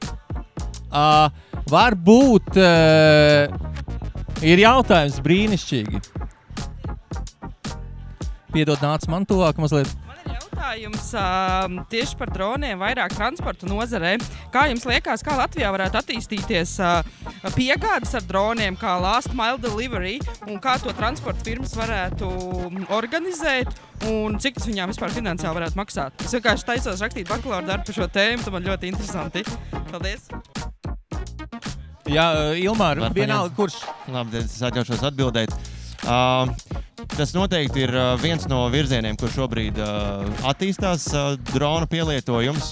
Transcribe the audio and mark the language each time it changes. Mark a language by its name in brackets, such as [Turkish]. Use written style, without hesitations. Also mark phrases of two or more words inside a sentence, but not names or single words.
[Latvian] Varbūt ir jautājums brīnišķīgi. Piedod, nāc man tuvāk mazliet. Man ir jautājums tieši par droniem, vairāk transporta nozarē. Kā jums liekas, kā Latvijā varētu attīstīties piegādes ar droniem, kā [English] last mile delivery, [Latvian] un kā to transporta firmas varētu organizēt, un cik tas viņām vispār finansiāli varētu maksāt? Es vienkārši taisos rakstīt bakalaura darbu par šo tēmu, tas man ļoti interesanti. Paldies! Jā, Ilmār, vienalga, kurš? Labi, es atļaušos atbildēt. Tas noteikti ir viens no virzieniem, kur šobrīd attīstās drona pielietojums.